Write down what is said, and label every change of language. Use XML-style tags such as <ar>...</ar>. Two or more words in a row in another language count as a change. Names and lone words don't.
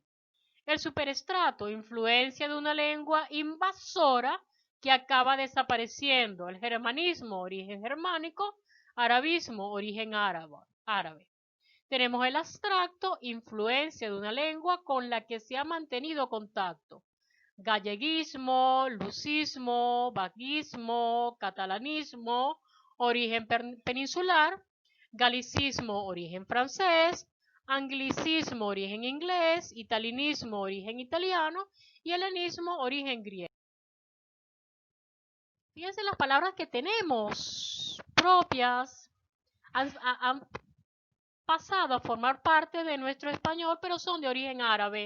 <es>El superestrato, influencia de una lengua invasora que acaba desapareciendo. El germanismo, origen germánico, arabismo, origen árabe. Tenemos el abstracto, influencia de una lengua con la que se ha mantenido contacto. Galleguismo, lucismo, vaguismo, catalanismo, origen peninsular, galicismo, origen francés, anglicismo, origen inglés, italianismo, origen italiano y helenismo, origen griego. Fíjense las palabras que tenemos propias, han pasado a formar parte de nuestro español, pero son de origen árabe.</es>